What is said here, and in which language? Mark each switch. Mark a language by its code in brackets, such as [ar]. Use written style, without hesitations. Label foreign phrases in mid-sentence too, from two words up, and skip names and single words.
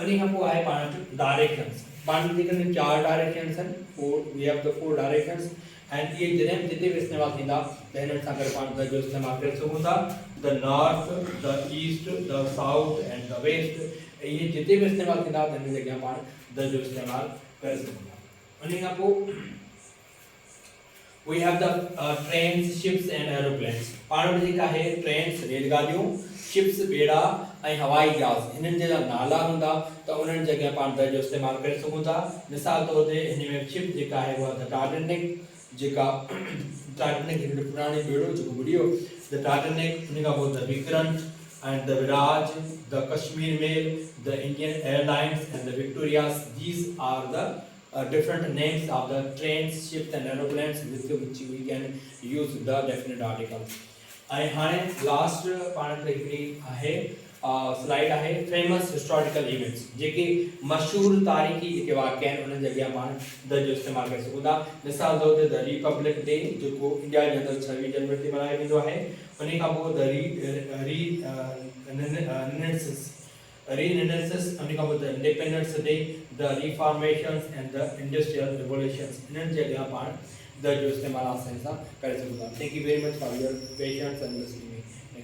[sd] उन खां पोइ आहे पाण डायरेक्शंस। पाण जेके 4 डायरेक्शंस आहिनि, [en] We have the 4 directions and [sd] ये जॾहिं जिते भी इस्तेमाल थींदा त हिननि सां गॾु पाण द जो इस्तेमाल करे सघूं था। [en] The north, the east, the south and the west, [sd] ये जिते भी इस्तेमाल थींदा त हिन जॻह पाण द जो इस्तेमाल करे सघूं था। उन खां पोइ [en] we have the trains, ships and aeroplanes। [sd] पाण वटि जेका आहे ट्रेन्स रेलगाॾियूं, शिप्स बेड़ा ऐं हवाई जहाज़, हिननि जा नाला हूंदा त उन्हनि जॻह पाण द जो इस्तेमाल करे सघूं था। मिसाल तौर ते हिन में शिप जेका आहे उहा द टाइटैनिक, जेका टाइटैनिक हिकिड़ो पुराणी बेड़ो जेको बुॾियो, द टाइटैनिक। उन खां पोइ द विक्रंट एंड द विराज, द कश्मीर मेल, द इंडियन एयरलाइंस एंड द विक्टोरियास। [en] These are the different names of the trains, ships and aeroplanes with which we can use the definite article। [sd] ऐं हाणे लास्ट पाण ते हिकिड़ी आहे स्लाइड आहे [en] famous historical events, [sd] जेके मशहूर तारीख़ी जेके वाक़िआ आहिनि उन्हनि जॻह पाण द जो इस्तेमाल करे सघूं था। मिसाल तौर ते द रिपब्लिक डे, जेको इंडिया जे अंदरि 26 जनवरी ते मल्हायो वेंदो आहे। उन खां पोइ Renaissance, उन खां पोइ द इंडिपेंडेंस डे, द रिफॉर्मेशंस एंड द इंडस्ट्रियल रिवोल्यूशंस, इन्हनि जॻह पाण द जो इस्तेमाल आसानी सां करे सघूं था। [en] Thank you very much for your patience and listening.